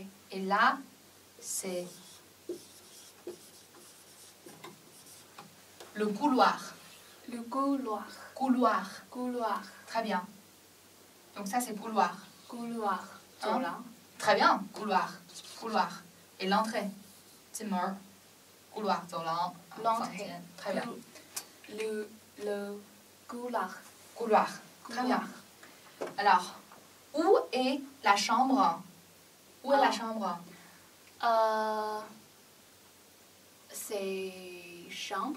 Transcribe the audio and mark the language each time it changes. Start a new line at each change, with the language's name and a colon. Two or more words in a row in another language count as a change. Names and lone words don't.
French: Et là, c'est le couloir. Le couloir. Couloir. Couloir. Très bien. Donc ça, c'est couloir. Couloir. Hein?
Chinese: 走廊.
French: Très bien. Couloir. Couloir. Et l'entrée.
Chinese: 进门.
French: Couloir. 走廊. L'entrée.
Chinese: 房间.
French: Très bien. Le couloir. Couloir. Très bien. Couloir. Alors, où est la chambre? Où est la Ah. chambre? C'est chambre.